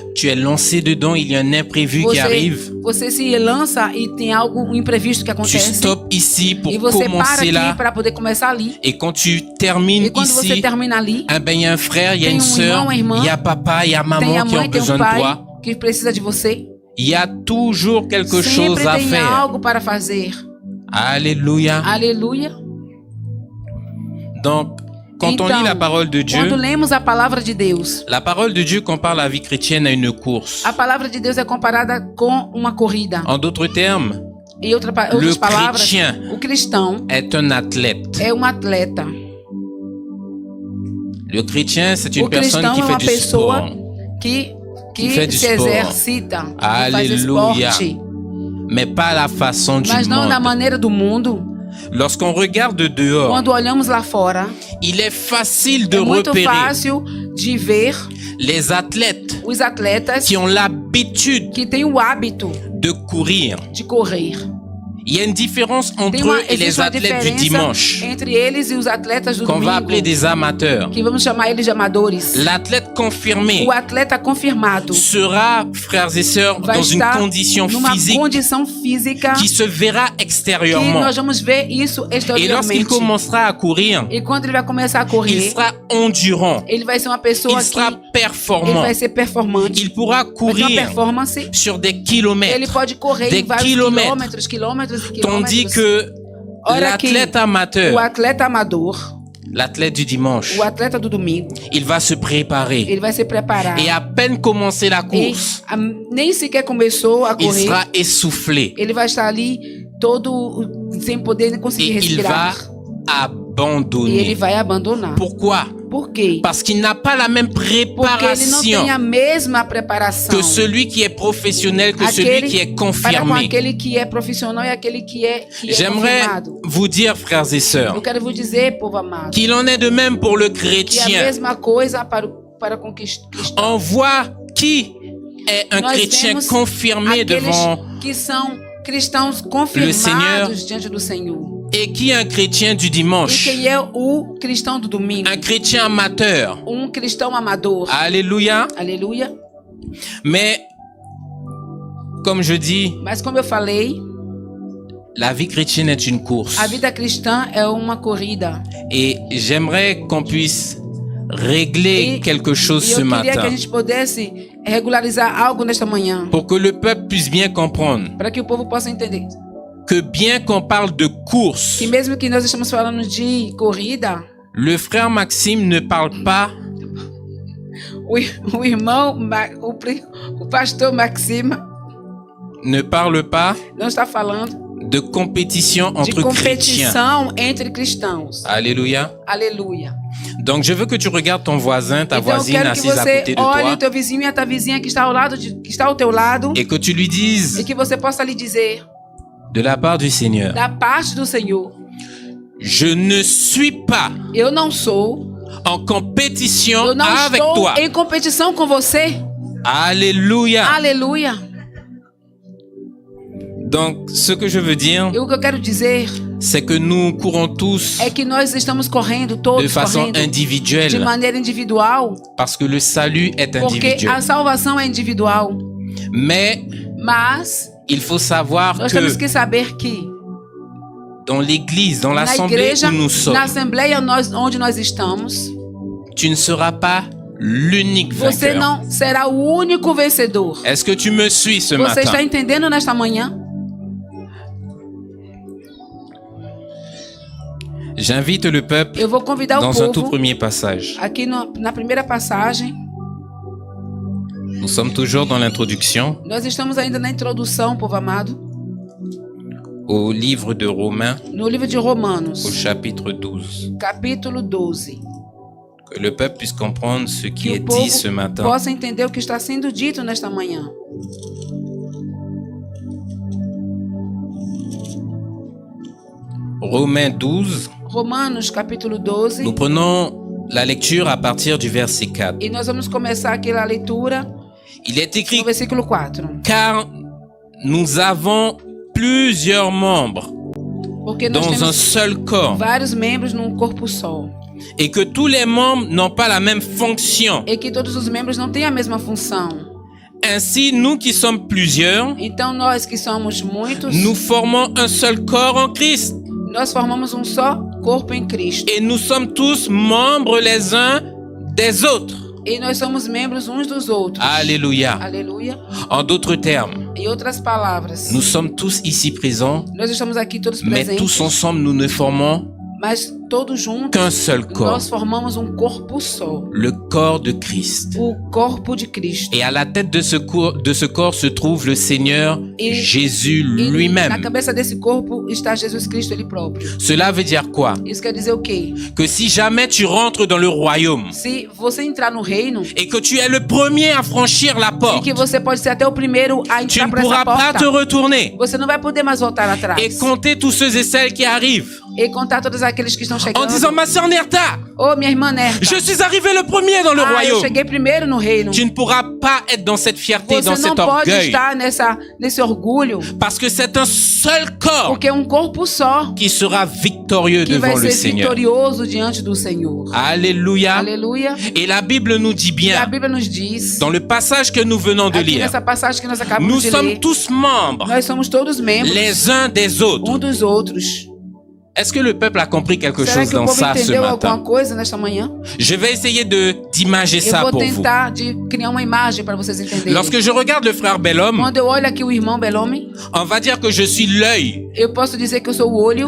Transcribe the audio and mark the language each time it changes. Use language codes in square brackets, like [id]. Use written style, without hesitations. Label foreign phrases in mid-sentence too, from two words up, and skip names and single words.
[fr] Tu es lancé dedans, il y a un imprévu qui arrive. [pt] Você se lança e tem algo um imprevisto que [fr] Tu [pt] acontece. [fr] stops ici pour [pt] E você para [fr] commencer [pt] aqui [fr] là. [pt] para poder começar ali. [fr] Et quand tu termines [pt] E quando você [fr] ici, [pt] termina ali, [fr] eh ben, il y a un frère, il y a [pt] tem [fr] une sœur, [pt] irmão, uma irmã, [fr] il y a papa, il y a [pt] tem [fr] maman [pt] a [fr] qui ont [pt] mãe, tem [fr] besoin [pt] um [fr] de [pt] pai [fr] toi. [pt] que precisa de você. [fr] Il y a toujours quelque chose [pt] Sempre [fr] à [pt] tem [fr] faire. [pt] algo para fazer. [fr] Alléluia. [pt] Aleluia. [fr] Donc, quand on [pt] Então, [fr] lit la parole de Dieu, [pt] quando lemos a palavra de Deus, [fr] la parole de Dieu compare la vie chrétienne à une course. [pt] a palavra de Deus é comparada com uma corrida. [fr] En d'autres termes, [pt] Em outras palavras, [fr] chrétien [pt] o cristão [fr] est un athlète. [pt] é um atleta. [fr] Le chrétien, c'est une [pt] O [fr] personne [pt] cristão [fr] qui [pt] é [fr] fait [pt] uma [fr] du [pt] pessoa [fr] sport. [pt] que [fr] fait du [pt] se [fr] sport. [pt] exercita, que faz Aleluia. esporte, [fr] Mais pas à la façon du [pt] mas não da [fr] monde. [pt] maneira do mundo. [fr] Lorsqu'on regarde dehors, [pt] Quando olhamos lá fora, [fr] il est facile de [pt] é muito [fr] repérer [pt] fácil de ver [fr] les athlètes [pt] os atletas [fr] qui ont l'habitude [pt] que têm o hábito [fr] de courir. [pt] de correr. [fr] Il y a une différence entre eux et les [pt] existe uma [fr] athlètes du [pt] diferença [fr] dimanche, [pt] entre eles e os atletas do [fr] qu'on va appeler [pt] domingo, [fr] des amateurs. [pt] que vamos chamar eles de amadores. [fr] L'athlète confirmé [pt] O atleta confirmado [fr] sera, frères et sœurs, [pt] vai [fr] dans une [pt] estar [fr] condition [pt] numa [fr] physique [pt] condição física [fr] qui se verra [pt] que [fr] extérieurement. [pt] nós vamos ver isso [fr] Et lorsqu'il [pt] exteriormente. [fr] commencera à courir, [pt] E quando ele vai começar a [fr] il [pt] correr, [fr] sera endurant, [pt] ele vai ser uma pessoa [fr] il [pt] que [fr] sera [pt] ele [fr] performant, [pt] vai ser performante. [fr] il pourra [pt] Vai ter uma [fr] courir [pt] performance. [fr] sur des [pt] Ele [fr] kilomètres. [pt] pode correr [fr] Des [pt] em vários [fr] quilomètres. [pt] quilômetros e [fr] Tandis [pt] quilômetros. [fr] que [pt] Ora que [fr] l'athlète amateur, [pt] o atleta amador, [fr] l'athlète du dimanche, [pt] o atleta do domingo, [fr] il va se préparer. [pt] ele vai se preparar. [fr] Et à peine commencer la [pt] E [fr] course, [pt] nem sequer começou a [fr] il [pt] correr. [fr] sera essoufflé [pt] Ele vai estar ali todo sem poder nem conseguir [fr] et il va [pt] respirar. E ele [fr] abandonner. [pt] vai abandonar. [fr] Pourquoi? [pt] Por quê? [fr] Parce qu'il n'a pas la même [pt] Porque ele não [fr] préparation [pt] tem a mesma preparação. [fr] que celui qui est professionnel, que celui qui est [pt] para com [fr] confirmé. [pt] aquele que é profissional e aquele que é [fr] J'aimerais [pt] confirmado. [fr] vous dire, frères et [pt] Eu [fr] sœurs, [pt] quero vos dizer, povo amado, [fr] qu'il en est de même pour le [pt] que é a [fr] chrétien. [pt] mesma coisa para com cristão. [fr] On voit qui est un [pt] Nós [fr] chrétien [pt] vemos [fr] confirmé [pt] aqueles [fr] devant [pt] que são cristãos Senhor confirmados diante do Senhor. [fr] et qui est un chrétien du [pt] E [fr] dimanche, [pt] quem é o cristão do domingo? [fr] un chrétien amateur. [pt] Cristão amador. [fr] Alléluia. [pt] Aleluia. [fr] Mais, comme je dis, [pt] Mas como eu falei, [fr] la vie chrétienne est une course. [pt] a vida cristã é uma corrida. [fr] Et j'aimerais qu'on puisse régler quelque chose [pt] E [fr] ce [pt] eu queria que a [fr] matin [pt] gente pudesse regularizar algo nesta manhã, [fr] pour que le peuple puisse bien comprendre [pt] para que o povo possa entender [fr] que bien qu'on parle de course, [pt] que mesmo que nós estamos falando de corrida, [fr] le frère Maxime ne parle pas [pt] o irmão, o pastor Maxime [fr] ne parle pas [pt] não está falando [fr] de compétition [pt] de [fr] entre chrétiens. [pt] competição entre cristãos. [fr] Alléluia. [pt] Aleluia. [fr] Donc je veux que tu regardes ton voisin, ta [pt] Então eu [fr] voisine [pt] quero que [fr] assise à [pt] você [fr] côté de [pt] olhe [fr] toi [pt] o teu vizinho e a tua vizinha que está ao teu lado [fr] et que tu lui [pt] e [fr] dises [pt] que você possa lhe dizer [fr] de la part du Seigneur, [pt] da parte do Senhor: [fr] je ne suis pas [pt] eu não sou, [fr] en compétition [pt] eu não [fr] avec [pt] estou [fr] toi. [pt] em competição com você. [fr] Alléluia. [pt] Aleluia. [fr] Donc ce que je veux dire, [pt] E o que eu quero dizer [fr] c'est que nous courons tous [pt] é que nós estamos correndo, [fr] de [pt] todos [fr] façon [pt] correndo, de [fr] individuelle, [pt] maneira individual, [fr] parce que le salut est [pt] porque [fr] individuel. [pt] a salvação é individual. [fr] Mais [pt] Mas [fr] il faut savoir [pt] nós temos [fr] que [pt] que saber que [fr] dans l'église, dans [pt] na [fr] l'assemblée [pt] igreja, [fr] où nous sommes, [pt] na assembleia onde nós estamos, [fr] tu ne seras pas l'unique [pt] você [fr] vainqueur. [pt] não será o único vencedor. [fr] Est-ce que tu me suis ce [pt] Você está [fr] matin? [pt] entendendo nesta manhã? [fr] J'invite le peuple [pt] Eu vou convidar o [fr] dans un tout [pt] povo [fr] premier passage. [pt] aqui na primeira passagem. [fr] Nous sommes toujours dans l'introduction [pt] Nós estamos ainda na introdução, povo amado, [fr] au livre de Romains, [pt] no livro de [fr] au [pt] Romanos, [fr] chapitre 12. [pt] capítulo 12. [fr] Que le peuple puisse comprendre ce qui [pt] Que [fr] est [pt] o povo [fr] dit ce matin. [pt] possa entender o que está sendo dito nesta manhã. [fr] Romains 12, [pt] Romanos, capítulo 12. [fr] nous prenons la lecture à partir du verset 4. [pt] E nós vamos começar aqui a leitura [fr] Il est écrit, [pt] no versículo 4. [fr] car nous avons plusieurs membres [pt] Porque nós [fr] dans un [pt] temos [fr] seul corps [pt] vários membros num corpo só. [fr] et que tous les membres n'ont pas la même fonction. [pt] E que todos os membros não têm a mesma função. [fr] Ainsi, nous qui sommes plusieurs, [pt] Então nós que somos muitos, [fr] nous formons un seul corps en Christ. [pt] nós formamos um só corpo em Cristo. [fr] Et nous sommes tous membres les uns des autres. [pt] E nós somos membros uns dos outros. [fr] Alléluia. [pt] Aleluia. [fr] En d'autres termes, [pt] Em outras palavras, [fr] nous sommes tous ici présents, [pt] nós estamos aqui todos [fr] mais [pt] presentes, [fr] tous ensemble, nous ne formons [pt] mas todos juntos [fr] qu'un seul corps, [pt] nós formamos um corpo só, [fr] le corps de Christ. [pt] o corpo de Cristo. [fr] Et à la tête de ce corps se trouve le Seigneur Et- Jésus [pt] E na [fr] lui-même. [pt] cabeça desse corpo está Jesus Cristo ele próprio. [fr] Cela veut dire quoi? [pt] Isso quer dizer o quê? [fr] Que si jamais tu rentres dans le royaume [pt] Se você entrar no reino, [fr] et que tu es le premier à franchir la [pt] e [fr] porte, [pt] que você pode ser até o primeiro a [fr] tu [pt] entrar [fr] ne [pt] por essa [fr] pourras pas te [pt] porta, [fr] retourner [pt] você não vai poder mais voltar atrás. [fr] et compter tous ceux et celles qui arrivent [pt] E contar todos aqueles que estão [fr] en [pt] chegando. [fr] disant, ma sœur Nerta, [pt] Ô, minha irmã Nerta, [fr] je suis arrivé le premier dans le [pt] eu [fr] royaume. [pt] cheguei primeiro no reino. [fr] Tu ne pourras pas être dans cette fierté, [pt] Você [fr] dans [pt] não [fr] cet [pt] pode [fr] orgueil, [pt] estar nesse orgulho, [fr] parce que c'est un seul corps [pt] porque é um corpo só [fr] qui sera victorieux [pt] que vai [fr] devant le [pt] ser [fr] Seigneur. [pt] vitorioso diante do Senhor. [fr] Alléluia. [pt] Aleluia. [fr] Et la Bible nous dit [pt] E a [fr] bien, [pt] Bíblia nos diz, [fr] dans le passage que nous venons de [pt] aqui [fr] lire, [pt] nessa passagem que nós acabamos [fr] nous [pt] de [fr] sommes [pt] ler, [fr] tous membres [pt] nós somos todos membros [fr] les uns des autres. [pt] um dos outros. [fr] Est-ce que le peuple a compris quelque [pt] Será [fr] chose [pt] que o [fr] dans [pt] povo [fr] ça ce [pt] entendeu alguma [fr] matin? [pt] coisa nesta manhã? [fr] Je vais essayer d'imager [pt] Eu [fr] ça [pt] vou [fr] pour vous. [pt] tentar de criar uma imagem para vocês entenderem. [fr] Lorsque je regarde le frère Bellhomme, [pt] Quando eu olho aqui o irmão Belome, [fr] on va dire que je suis l'œil [pt] eu posso dizer que eu sou o olho